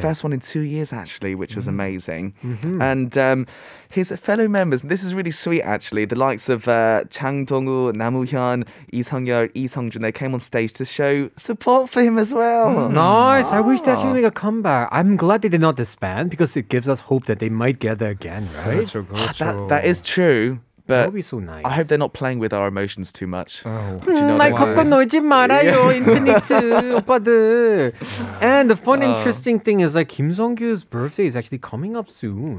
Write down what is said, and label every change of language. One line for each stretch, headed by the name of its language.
English: first one in 2 years, actually, which was amazing. And his fellow members, this is really sweet, actually, the likes of Chang Dong-woo, Namu-hyun, Lee Sung-yeol, Lee Sung-jun, they came on stage to show support for him as well. Nice. I wish they actually make a comeback. I'm glad they did not disband because it gives us hope that they might gather again, right?
Korean: 그렇죠.
English: That is true. That But would be so nice. I hope they're not playing with our emotions too much. Oh. Do you know
Korean: 날
English: what I mean?
Korean: 갖고 놀지 말아요, 인피니트 오빠들.
English: And the fun, interesting thing is like Kim Sung-kyu's birthday is actually coming up soon.